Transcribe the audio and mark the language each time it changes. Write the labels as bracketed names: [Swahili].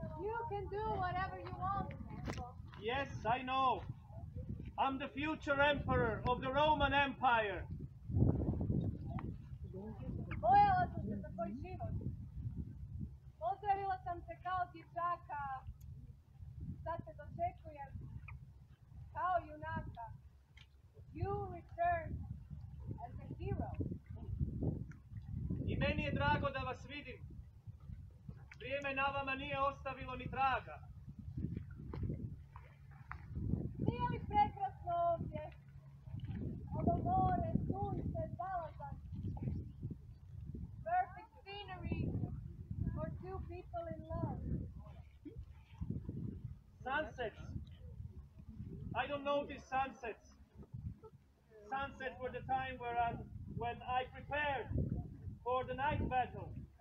[English] You can do whatever you want. Yes, I know. I'm the future emperor of the Roman Empire. [Croatian] Bojala sam se za tvoj život. Pozdravila sam te kao dječaka. Sad te dočekujem kao junaka. [English] You return as a hero. [Croatian] I meni je drago da vas vidim. Vrijeme na vama nije ostavilo ni traga. Nije li prekrasno ovdje? Ovo more, sunce, zalazak. [English] Perfect scenery for two people in love. Sunsets. I don't notice sunsets. Sunsets were the time when I prepared for the night battle.